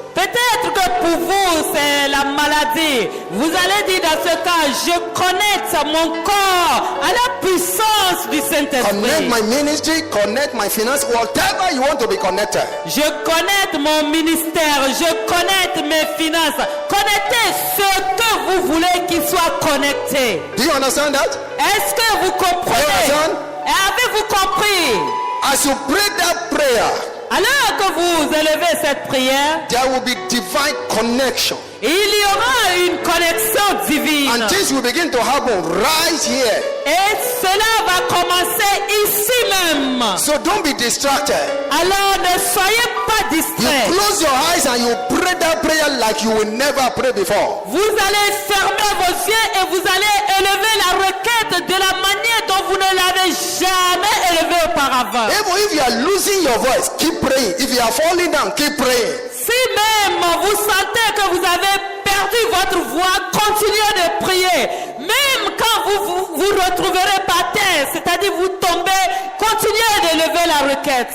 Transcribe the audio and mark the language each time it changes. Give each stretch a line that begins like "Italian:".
French: Peut-être que pour vous, c'est la maladie. Vous allez dire dans ce cas, je connecte mon corps à la puissance du
English: Connect
French: Saint-Esprit.
English: my ministry, connect my finance, whatever you want to be connected.
French: Je connecte mon ministère, je connecte mes finances. Connectez ce que vous voulez qu'il soit connecté.
English: Do you understand that?
French: Est-ce que vous comprenez?
English: Understand?
French: Avez-vous compris?
English: As you pray that prayer,
French: Alors que vous élevez cette prière,
English: there will be divine connection.
French: il y aura une connexion divine.
English: And things will begin to happen right here.
French: Et cela va commencer ici même.
English: So don't be distracted.
French: Alors ne soyez pas
English: You
French: distraits.
English: close your eyes and you pray that prayer like you will never pray before.
French: Vous allez fermer vos yeux et vous allez élever la requête de la manière dont vous ne l'avez jamais élevée auparavant.
English: Even if you are losing your voice, keep praying. If you are falling down, keep praying.
French: Si même vous sentez que vous avez perdu votre voix, continuez de prier. Même quand vous retrouverez par terre, c'est-à-dire vous tombez, continuez de lever la requête.